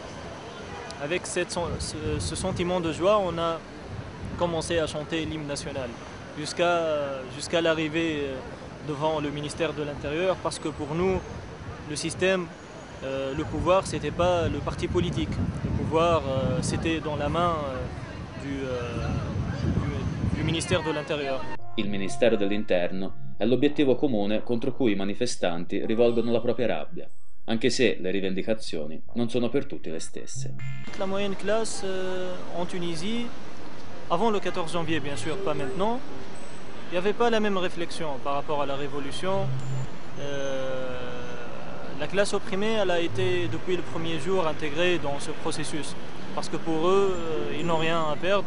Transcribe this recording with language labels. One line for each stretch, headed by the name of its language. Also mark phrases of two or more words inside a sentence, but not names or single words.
French: Avec ce sentiment de joie, on a commencé à chanter l'hymne national jusqu'à l'arrivée devant le ministère de l'Intérieur, parce que pour nous, le système, le pouvoir, c'était pas le parti politique. Le pouvoir, c'était dans la main du ministère de l'Intérieur.
Italian: Il Ministero dell'Interno è l'obiettivo comune contro cui i manifestanti rivolgono la propria rabbia, anche se le rivendicazioni non sono per tutti le stesse.
French: La moyenne classe en Tunisie, avant le 14 janvier bien sûr, pas maintenant, il n'y avait pas la même réflexion par rapport à la révolution. La classe opprimée, elle a été depuis le premier jour intégrée dans ce processus, parce que pour eux, ils n'ont rien à perdre.